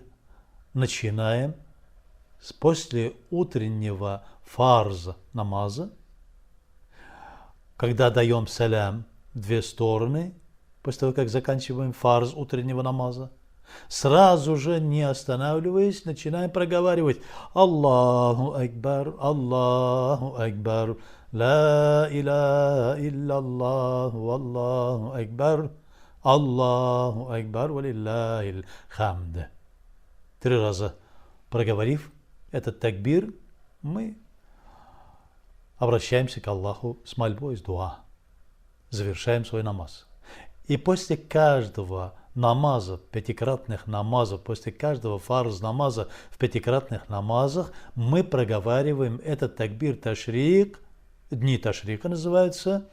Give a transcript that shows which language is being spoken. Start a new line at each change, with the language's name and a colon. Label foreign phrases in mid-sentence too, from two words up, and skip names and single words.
Russian: начинаем после утреннего фарза намаза, когда даем салям в 2 стороны, после того, как заканчиваем фарз утреннего намаза, сразу же, не останавливаясь, начинаем проговаривать
Arabic: الله أكبر لا إله إلا الله الله أكبر ولله الحمد.
Russian: 3 раза проговорив этот такбир, мы обращаемся к Аллаху с мольбой, с дуа, завершаем свой намаз. И после каждого намаза, 5-кратных намазов, после каждого фарз намаза в 5-кратных намазах мы проговариваем этот такбир ташрик, дни ташрика называются.